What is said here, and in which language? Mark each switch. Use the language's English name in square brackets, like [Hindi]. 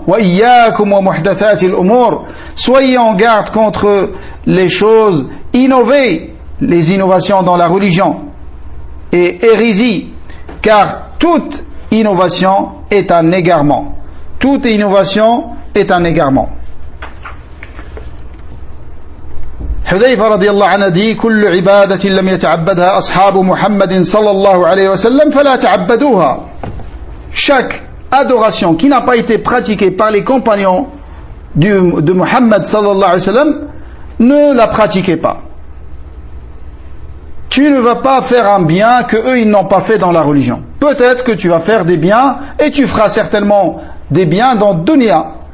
[Arabic] Wa iyyakum wa muhdathatil umur. [French] Soyez en garde contre les choses innovées, les innovations dans la religion et hérésie, car toute innovation est un égarement. Toute innovation est un égarement. [Arabic] حذيفة رضي الله عنه [French] dit [Arabic] كل عبادة لم يتعبدها أصحاب محمد صلى الله عليه وسلم فلا تعبدوها. [French] Chaque adoration qui n'a pas été pratiquée par les compagnons de Muhammad sallallahu alayhi wa sallam, ne la pratiquez pas. Tu ne vas pas faire un bien que eux ils n'ont pas fait dans la religion. Peut-être que tu vas faire des biens et tu feras certainement des biens dans dunya.